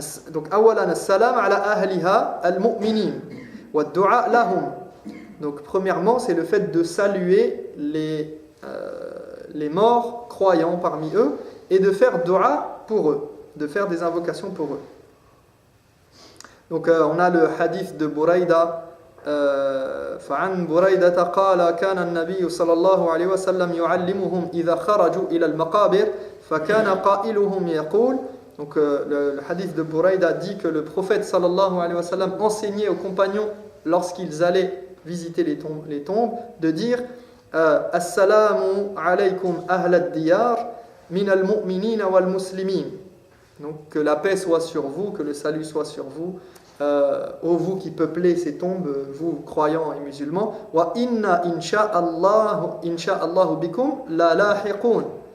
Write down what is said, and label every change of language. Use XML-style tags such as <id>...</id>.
<ar>Donc, awalan as-salam ala ahliha al-mu'minin wa ad-du'a lahum.</ar> <fr>Donc, premièrement, c'est le fait de saluer les morts croyants parmi eux et de faire dua pour eux, de faire des invocations pour eux. Donc, on a le hadith de Buraïda.</fr> <ar>فعن بريدة قال كان النبي صلى الله عليه وسلم يعلمهم إذا خرجوا إلى المقابر فكان قائلهم يقول.</ar> <fr>Donc le hadith de Buraïda dit que le prophète sallallahu alayhi wa sallam enseignait aux compagnons lorsqu'ils allaient visiter les tombes de dire</fr> <ar>Assalamu alaykum ahlad diyar min al-mu'minin wal muslimin.</ar> <fr>Donc que la paix soit sur vous, que le salut soit sur vous. Ô vous qui peuplez ces tombes, vous croyants et musulmans,</fr> <ar>wa inna insha'Allah bikum la lahiqun.</ar>